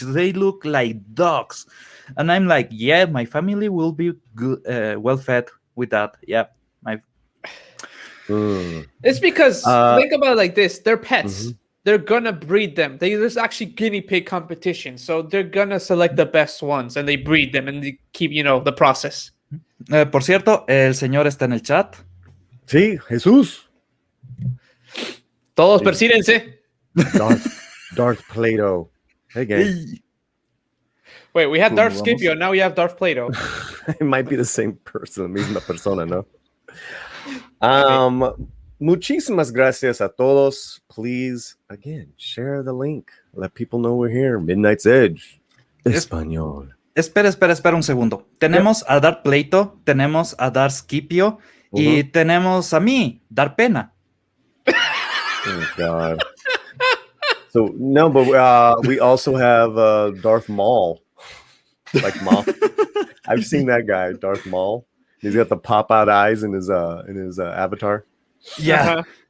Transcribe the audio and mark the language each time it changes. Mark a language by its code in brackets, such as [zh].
[en] They look like dogs. And I'm like, yeah, my family will be good, well fed with that. Yeah. It's because, think about it like this. They're pets. Mhm. They're gonna breed them. There's actually guinea pig competition. So they're gonna select the best ones and they breed them and they keep, the process. [es] Por cierto, el señor está en el chat. Sí, Jesús. Todos persídense. [en] Darth Plato. Hey, gang. Wait, we had Darth [es] Vamos. [en] Scipio, now we have Darth Plato. It might be the same person, [es] misma persona, ¿no? Muchísimas gracias a todos. [en] Please, again, share the link. Let people know we're here. Midnight's Edge. Español. [es] Espera un segundo. Tenemos a Darth Plato, tenemos a Darth Scipio y tenemos a mí, Dar Pena. [en] Oh, God. So, no, but we also have Darth Maul. Like Maul. I've seen that guy, Darth Maul. He's got the pop-out eyes in his avatar. Yeah.